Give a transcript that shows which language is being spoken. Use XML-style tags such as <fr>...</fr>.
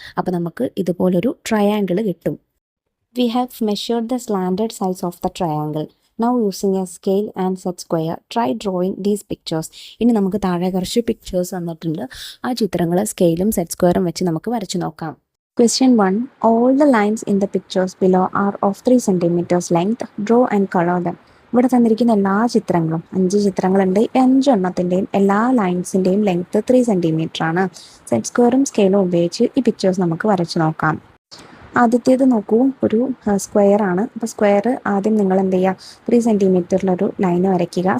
<ml>അപ്പോൾ നമുക്ക് ഇതുപോലൊരു ട്രയാങ്കിൾ കിട്ടും.</ml> <en>We have measured the slanted sides of the triangle. Now using a scale and set square try drawing these pictures.</en> <ml>ഇനി നമുക്ക് താഴെ കുറച്ച് പിക്ചേഴ്സ് തന്നിട്ടുണ്ട്. ആ ചിത്രങ്ങൾ സ്കെയിലും സെറ്റ് സ്ക്വയറും വെച്ച് നമുക്ക് വരച്ചു നോക്കാം.</ml> <en>Question 1. All the lines in the pictures below are of 3 centimeters length. Draw and color them.</en> <ml>ഇവിടെ തന്നിരിക്കുന്ന എല്ലാ ചിത്രങ്ങളും 5 ചിത്രങ്ങളുണ്ട്. 5 എണ്ണത്തിൻ്റെയും എല്ലാ ലൈൻസിൻ്റെയും ലെങ്ത്ത് 3 സെൻറ്റിമീറ്റർ ആണ്. സെറ്റ് സ്ക്വയറും സ്കെയിലും ഉപയോഗിച്ച് ഈ പിക്ചേഴ്സ് നമുക്ക് വരച്ചു നോക്കാം. ആദ്യത്തേത് നോക്കൂ, ഒരു സ്ക്വയർ ആണ്. അപ്പോൾ സ്ക്വയർ ആദ്യം നിങ്ങൾ എന്ത് ചെയ്യുക, 3 സെൻറ്റിമീറ്ററിലൊരു ലൈന് വരയ്ക്കുക.</ml>